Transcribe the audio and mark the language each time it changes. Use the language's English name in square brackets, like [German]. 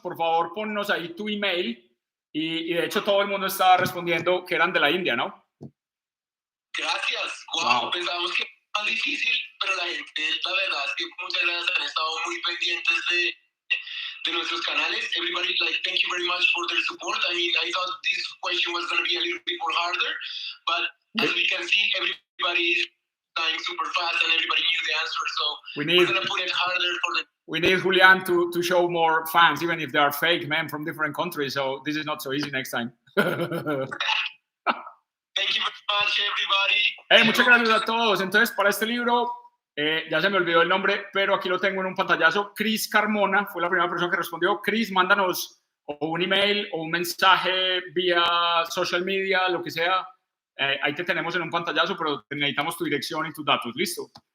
[Spanish] Por favor, ponnos ahí tu email. Y de hecho, todo el mundo estaba respondiendo que eran de la India, ¿no? Gracias. Wow. Pensamos que era más difícil, pero la gente, la verdad es que muchas gracias, han estado muy pendientes de nuestros canales. [English] Everybody, thank you very much for their support. I mean, I thought this question was going to be a little bit more harder, but as we can see, everybody is dying super fast and everybody knew the answer, so we're going to put it harder for the... We need Julian to show more fans, even if they are fake men from different countries, so this is not so easy next time. Thank you very much, everybody. [Spanish] Hey, muchas gracias a todos. Entonces, para este libro, ya se me olvidó el nombre, pero aquí lo tengo en un pantallazo. Chris Carmona fue la primera persona que respondió. Chris, mándanos o un email o un mensaje vía social media, lo que sea. Ahí te tenemos en un pantallazo, pero necesitamos tu dirección y tus datos. ¿Listo?